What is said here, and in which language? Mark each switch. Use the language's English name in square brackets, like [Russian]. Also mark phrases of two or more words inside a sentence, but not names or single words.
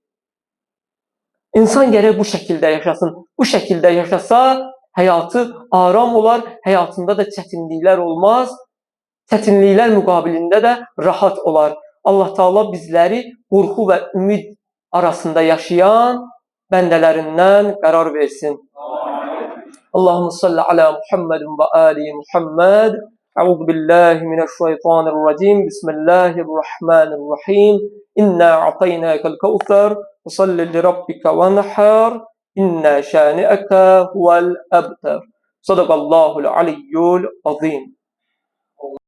[Azerbaijani] İnsan gərək bu şəkildə yaşasın. Bu şəkildə yaşasa, həyatı aram olar, həyatında da çətinliklər olmaz. Çətinliklər müqabilində də rahat olar. Allah Taala bizləri qorxu və ümid arasında yaşayan bəndələrindən qərar versin. [Arabic] اللهم صل على محمد وآل محمد. أعوذ بالله من الشيطان الرجيم. بسم الله الرحمن الرحيم. إنا أعطيناك الكوثر. فصل لربك وانحر. إن شانئك هو الأبتر. صدق الله العلي العظيم.